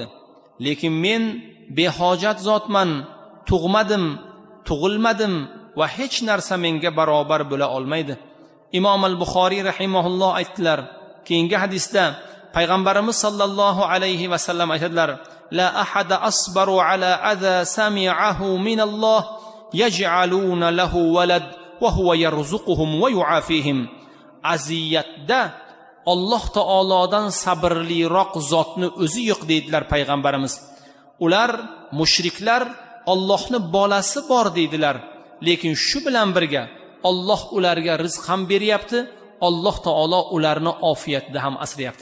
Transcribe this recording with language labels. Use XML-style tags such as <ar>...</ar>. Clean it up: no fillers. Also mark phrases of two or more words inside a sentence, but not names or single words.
<uz>Lekin men behojat zotman, tug'madim, tug'ilmadim va hech narsa menga barobar bo'la olmaydi. Imom al-Buxoriy rahimahulloh aytdilar. Keyingi hadisda payg'ambarimiz</uz> <ar>صلى الله عليه وسلم</ar> <uz>aytadilar:</uz> <ar>"لا أحد أصبر على أذى سمعه من الله يجعلون له ولد وهو يرزقهم ويعافيهم."</ar> <uz>Aziyatda Alloh taolodan sabrliroq zotni o'zi yo'q deydilar payg'ambarimiz. Ular mushriklar Allohning bolasi bor deydilar, lekin shu bilan birga Alloh ularga rizq ham beryapti, Alloh taolo ularni ofiyatda ham asrayapti.</uz>